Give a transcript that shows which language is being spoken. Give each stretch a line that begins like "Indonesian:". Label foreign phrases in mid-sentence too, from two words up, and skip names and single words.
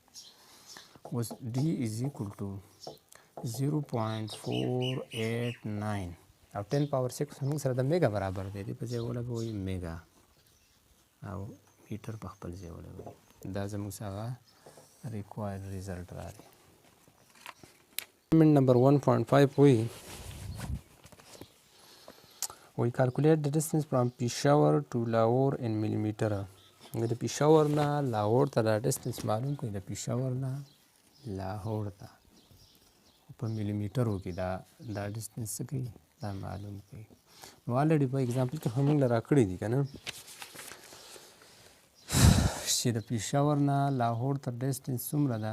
Pashto: اوس
English: D is equal to
Pashto: 0.489 او 10 پاور 6 موږ سره د میګا برابر دی، دې په ځای ولګوئ میګا او میټر په خپل ځای ولګوئ. دا زموږ څخه
English: require result
Pashto: راغی.
English: Assignment number 1.5 we calculate the distance from Peshawar to Lahore in millimeter.
Pashto: د پېښور نه لاهور ته دا ډسټنس معلوم کړئ، د پېښور نه لاهور ته په میلیمیټرو کې دا ډسټنس څه کوي، دا معلوم کړئ. نو آلریډي په اګزامپل کې خو موږ له راکړي دي که نه چې د پېښور نه لاهور ته ډسټنس څومره ده.